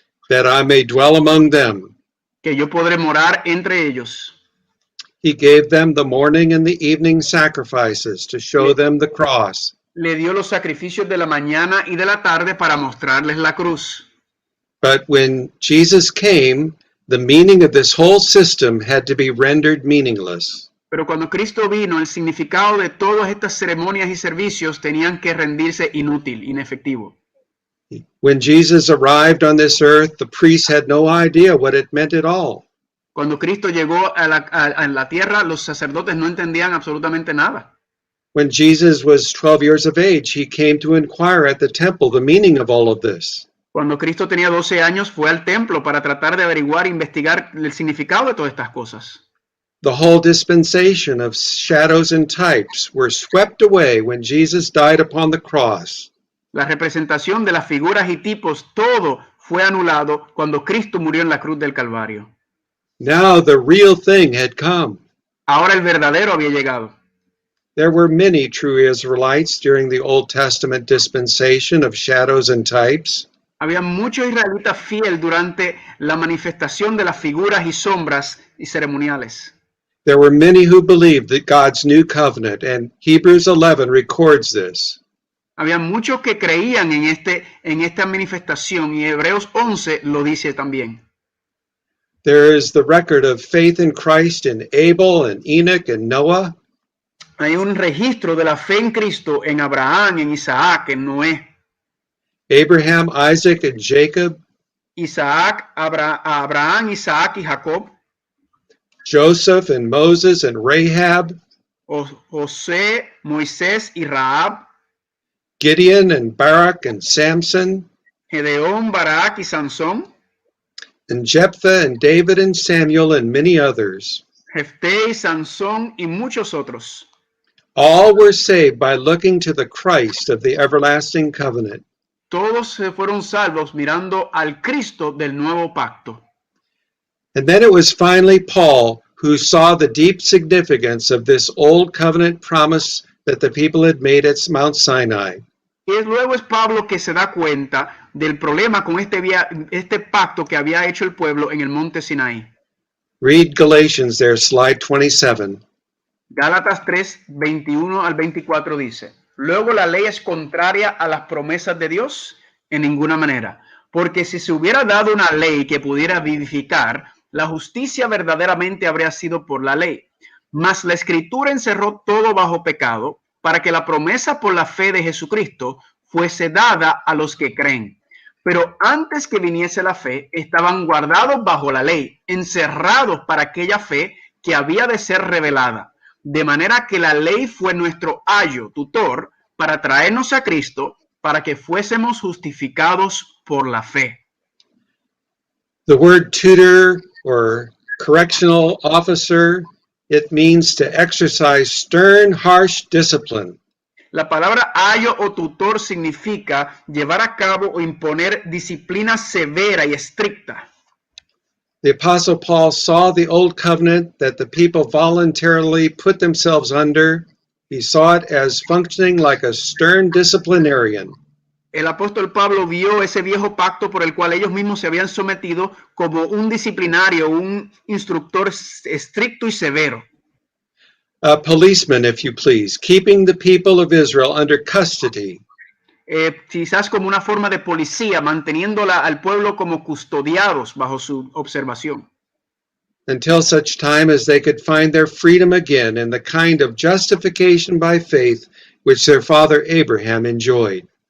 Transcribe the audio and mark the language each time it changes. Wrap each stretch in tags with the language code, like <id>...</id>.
<en>That I may dwell among them.</en> <es>Que yo podré morar entre ellos.</es> <en>He gave them the morning and the evening sacrifices to show them the cross.</en> <es>Le dio los sacrificios de la mañana y de la tarde para mostrarles la cruz.</es> <en>But when Jesus came, the meaning of this whole system had to be rendered meaningless.</en> <es>Pero cuando Cristo vino, el significado de todas estas ceremonias y servicios tenían que rendirse inútil, inefectivo.</es> <en>When Jesus arrived on this earth, the priests had no idea what it meant at all.</en> <es>Cuando Cristo llegó a la tierra, los sacerdotes no entendían absolutamente nada.</es> <en>When Jesus was 12 years of age, he came to inquire at the temple the meaning of all of this.</en> <es>Cuando Cristo tenía 12 años, fue al templo para tratar de averiguar e investigar el significado de todas estas cosas.</es> <en>The whole dispensation of shadows and types were swept away when Jesus died upon the cross.</en> <es>La representación de las figuras y tipos, todo fue anulado cuando Cristo murió en la cruz del Calvario.</es> <en>Now the real thing had come.</en> <es>Ahora el verdadero había llegado.</es> <en>There were many true Israelites during the Old Testament dispensation of shadows and types.</en> <es>Había muchos israelitas fieles durante la manifestación de las figuras y sombras y ceremoniales.</es> <en>There were many who believed that God's new covenant, and Hebrews 11 records this.</en> <es>Había muchos que creían en esta manifestación y Hebreos 11 lo dice también.</es> <en>There is the record of faith in Christ in Abel and Enoch and Noah.</en> <es>Hay un registro de la fe en Cristo en Abraham, en Isaac, en Noé.</es> <en>Abraham, Isaac, and Jacob.</en> <es>Abraham, Isaac y Jacob.</es> <en>Joseph and Moses and Rahab.</en> <es>José, Moisés y Rahab.</es> <en>Gideon and Barak and Samson.</en> <es>Gedeón, Barak y Sansón.</es> <en>And Jephthah and David and Samuel and many others.</en> <es>Jefté y Sansón y muchos otros.</es> <en>All were saved by looking to the Christ of the everlasting covenant.</en> <es>Todos se fueron salvos mirando al Cristo del nuevo pacto.</es> <en>And then it was finally Paul who saw the deep significance of this old covenant promise that the people had made at Mount Sinai.</en> <es>Y luego es Pablo que se da cuenta del problema con este pacto que había hecho el pueblo en el monte Sinaí.</es> <en>Read Galatians there, slide 27.</en> <es>Gálatas 3, 21 al 24 dice: Luego la ley es contraria a las promesas de Dios en ninguna manera, porque si se hubiera dado una ley que pudiera vivificar, la justicia verdaderamente habría sido por la ley. Mas la Escritura encerró todo bajo pecado, para que la promesa por la fe de Jesucristo fuese dada a los que creen. Pero antes que viniese la fe, estaban guardados bajo la ley, encerrados para aquella fe que había de ser revelada. De manera que la ley fue nuestro ayo, tutor, para traernos a Cristo, para que fuésemos justificados por la fe.</es> <en>The word tutor or correctional officer, it means to exercise stern, harsh discipline.</en> <es>La palabra ayo o tutor significa llevar a cabo o imponer disciplina severa y estricta.</es> <en>The Apostle Paul saw the old covenant that the people voluntarily put themselves under. He saw it as functioning like a stern disciplinarian.</en> <es>El apóstol Pablo vio ese viejo pacto por el cual ellos mismos se habían sometido como un disciplinario, un instructor estricto y severo.</es> <en>A policeman, if you please, keeping the people of Israel under custody.</en> <es>Quizás como una forma de policía, manteniéndola al pueblo como custodiados bajo su observación.</es> <en>Until such time as they could find their freedom again and the kind of justification by faith which their father Abraham enjoyed.</en>